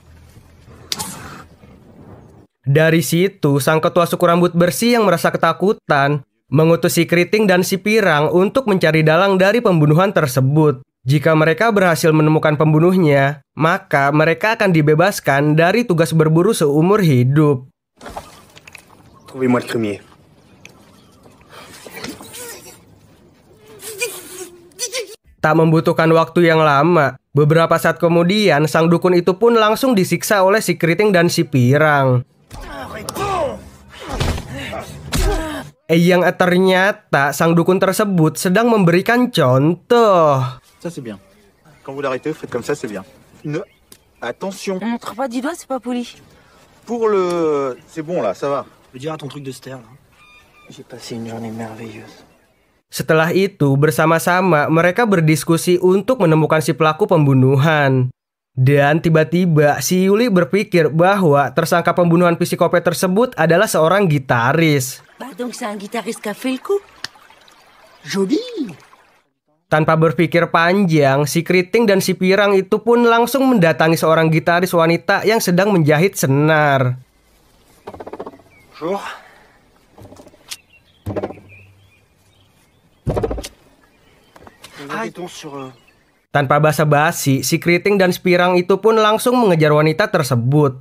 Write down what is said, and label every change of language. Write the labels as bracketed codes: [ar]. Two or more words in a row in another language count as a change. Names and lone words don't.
[id] Dari situ, sang ketua suku rambut bersih yang merasa ketakutan mengutus si keriting dan si pirang untuk mencari dalang dari pembunuhan tersebut. Jika mereka berhasil menemukan pembunuhnya, maka mereka akan dibebaskan dari tugas berburu seumur hidup. [fr] Trouvez-moi le crémier. [id] Tak membutuhkan waktu yang lama, beberapa saat kemudian sang dukun itu pun langsung disiksa oleh si keriting dan si pirang. Yang ternyata sang dukun tersebut sedang memberikan contoh. [fr] Ça c'est bien. Quand vous l'arrêtez, vous faites comme ça, c'est bien. Attention. On montre pas du doigt, c'est pas poli. Pour le... C'est bon là, ça va. Je veux dire à ton truc de ster, là. J'ai passé une journée merveilleuse. [id] Setelah itu, bersama-sama mereka berdiskusi untuk menemukan si pelaku pembunuhan. Dan tiba-tiba si Yuli berpikir bahwa tersangka pembunuhan psikopat tersebut adalah seorang gitaris. [fr] Bah donc c'est un guitariste qui a fait le coup. Joli. [id] Tanpa berpikir panjang, si keriting dan si pirang itu pun langsung mendatangi seorang gitaris wanita yang sedang menjahit senar. [fr] Bonjour. [id] Tanpa basa-basi, si keriting dan si pirang itu pun langsung mengejar wanita tersebut.